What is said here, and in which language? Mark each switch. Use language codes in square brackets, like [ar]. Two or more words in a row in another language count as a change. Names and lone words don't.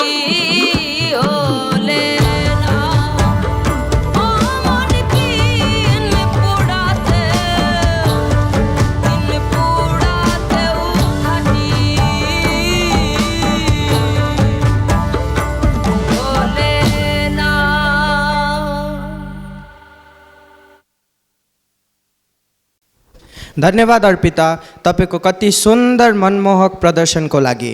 [bn] হলে না ও মন তিন পুড়াতেও খাটি হলে না [ne] धन्यवाद अर्पिता तपाईँको कति सुन्दर मनमोहक प्रदर्शनको लागि